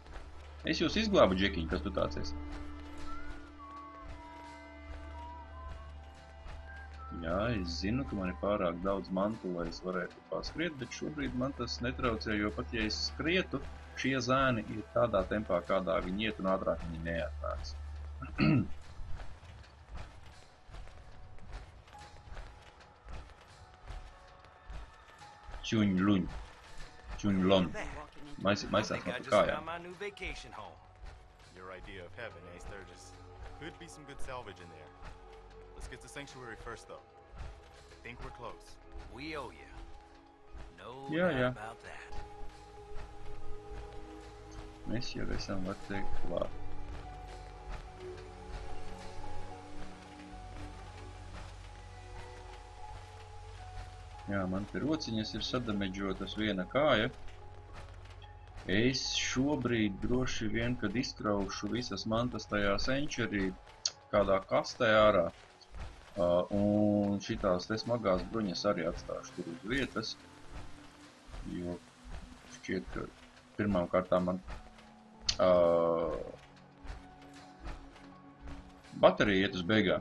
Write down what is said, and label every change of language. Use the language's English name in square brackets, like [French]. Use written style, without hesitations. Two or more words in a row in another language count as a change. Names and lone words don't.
[Latvian] Es jūs izglābu, Džekiņ, kas tu tāds esi? Jā, es zinu, ka man ir pārāk daudz mantu, lai es varētu paskriet, bet šobrīd man tas netraucē, jo pat ja es skrietu, šie zēni ir tādā tempā, kādā viņi iet, un ātrāk viņi neatnāks. Čuņluņ. Čuņlon. Maisās no tu kājām. [English] Your idea of heaven, Sturgis. Could be some good salvage in there. Let's get to Sanctuary first, though. I think we're close. We owe you. No doubt about that. [Latvian] Mēs jau esam, var teikt, klāt. Jā, man te rociņas ir sadameģotas viena kāja. Es šobrīd droši vien, kad izkraušu visas mantas tajā Century kādā kastē ārā, un šitās te smagās bruņas arī atstāšu tur uz vietas, jo šķiet, ka pirmām kārtām man baterija iet uz beigām.